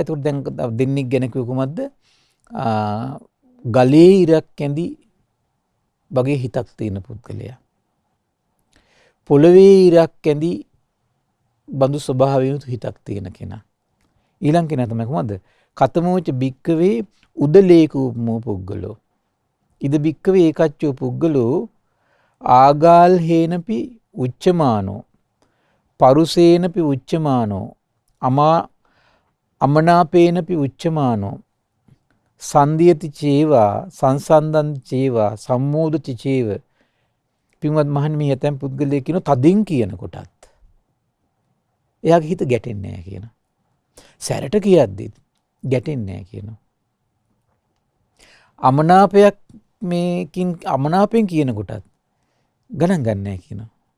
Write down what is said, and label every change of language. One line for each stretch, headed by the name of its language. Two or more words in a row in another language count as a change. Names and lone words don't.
Sinhala: ඒකට දැන් දෙන්නෙක් ගැන කිව්ව කොහොමද? ගලේ ඉරක් ඇඳි වගේ හිතක් තියෙන පුද්ගලයා. පොළවේ ඉරක් ඇඳි බඳු ස්වභාවයෙන් හිතක් තියෙන කෙනා. ඊළඟ කෙනා තමයි කොහොමද?
Pali: කතමෝච භික්කවේ උදලේකූපමෝ පුද්ගලෝ. ඉද භික්කවේ ඒකච්චෝ පුද්ගලෝ ආගාල් හේනපි උච්චමානෝ පරුසේනපි උච්චමානෝ අමනාපේනපි උච්චමානෝ සන්දියති චේවා සංසන්දන්ති චේවා සම්මෝදති චේව.
Sinhala: පින්වත් මහණනි, මේ ඇතැම් පුද්ගලයෙක් කියන තදින් කියන කොටත් එයාගේ හිත ගැටෙන්නේ නැහැ කියන. සැරට කියද්දි ගැටෙන්නේ නැහැ කියනවා. අමනාපයෙන් කියන කොටත් ගණන් ගන්න නැහැ කියනවා.